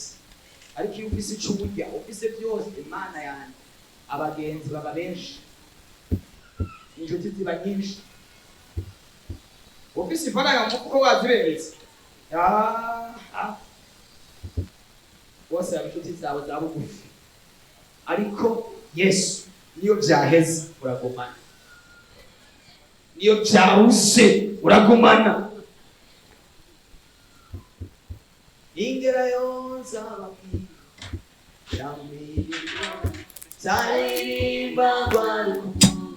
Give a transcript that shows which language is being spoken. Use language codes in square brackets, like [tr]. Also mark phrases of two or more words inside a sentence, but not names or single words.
[rn] Ariko iyo ufise ico urya, ufise byose, Imana yanjye, abagenzi baba benshi, inshuti ziba nyinshi. Ufise ifaranga mu mufuko waziberetse, bose baba inshuti zawe za bugufi. Ariko Yesu niyo byaheze uragumana, niyo byaruse uragumana. Ingerayo nzababwira zaririmba rwarukundo